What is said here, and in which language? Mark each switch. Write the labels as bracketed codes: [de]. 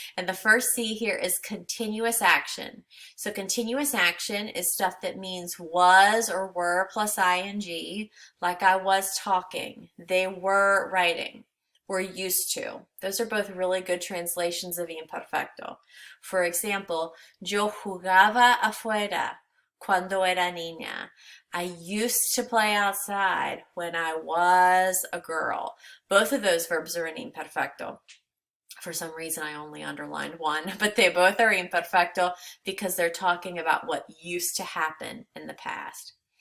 [en] And the first C here is continuous action. So continuous action is stuff that means was or were plus ing, like I was talking, they were writing, were used to. Those are both really good translations of imperfecto. For example, [es] yo jugaba afuera cuando era niña. [en] I used to play outside when I was a girl. Both of those verbs are in imperfecto. For some reason, I only underlined one, but they both are imperfecto because they're talking about what used to happen in the past.